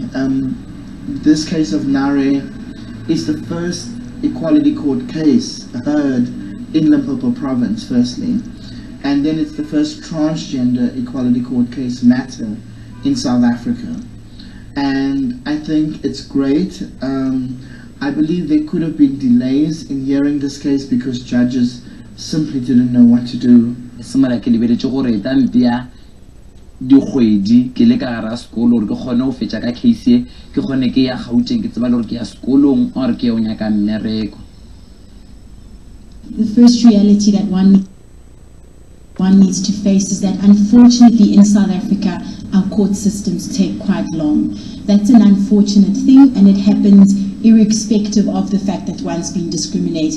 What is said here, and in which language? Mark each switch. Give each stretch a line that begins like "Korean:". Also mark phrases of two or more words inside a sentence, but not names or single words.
English: This case of Nare is the first equality court case heard in Limpopo province, firstly, and then it's the first transgender equality court case matter in South Africa. And I think it's great. I believe there could have been delays in hearing this case because judges simply didn't know what to do.
Northern Sotho: Dikgwedi ke le ka gara sekolo gore ke kgone go fetša ka case ke kgone ke ya Gauteng ke tseba le gore ke ya sekolong or ke ya o nyaka mmereko.
English: The first reality that one needs to face is that unfortunately in South Africa our court systems take quite long. That's an unfortunate thing, and it happens irrespective of the fact that one's been discriminated.